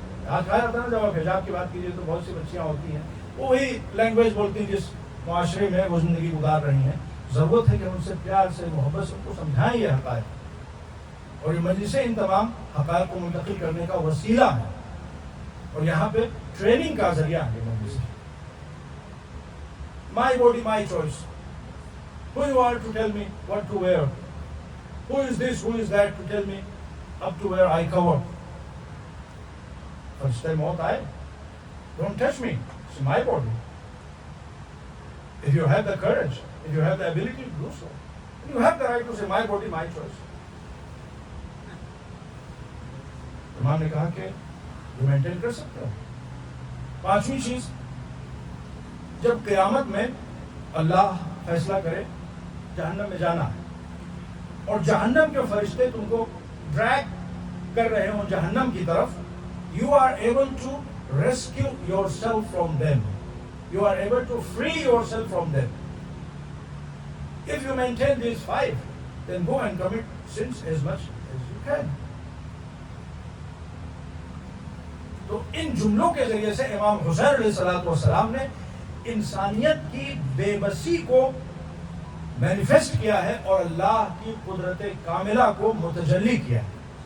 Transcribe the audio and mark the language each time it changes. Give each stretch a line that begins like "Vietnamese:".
Urdu: آج کہا جاتا ہے نا جب آپ حجاب کی بات کیجیے تو بہت سی بچیاں ہوتی ہیں وہ وہی لینگویج بولتی ہیں جس معاشرے میں وہ زندگی گزار رہی ہیں. ضرورت ہے کہ ہم ان سے پیار سے محبت سے ان کو سمجھائیں یہ حقائق, اور یہ مجلسیں ان تمام حقائق کو منتقل کرنے کا وسیلہ ہے, اور یہاں پہ ٹریننگ کا ذریعہ ہے مجلس.
English: My body, my choice. Who you are to tell me what to wear? Who is this, who is that to tell me up to where I cover?
Urdu: فرشتے موت آئے,
English: don't touch me, it's my body. If you have the courage, if you have the ability to do so, you have the right to say my body, my choice.
Urdu: امام نے کہا کہ یہ maintain کر سکتے ہو. پانچویں چیز, جب قیامت میں اللہ فیصلہ کرے جہنم میں جانا ہے اور جہنم کے فرشتے تم کو ڈریگ کر رہے ہوں جہنم کی طرف,
English: you are able to rescue yourself from them. You are able to free yourself from them. If you maintain these 5, then go and commit sins as much as you can.
Urdu: تو ان جملوں کے ذریعے سے امام حسین علیہ السلام نے انسانیت کی بے بسی کو مینیفیسٹ کیا ہے اور اللہ کی قدرت کاملہ کو متجلی کیا ہے.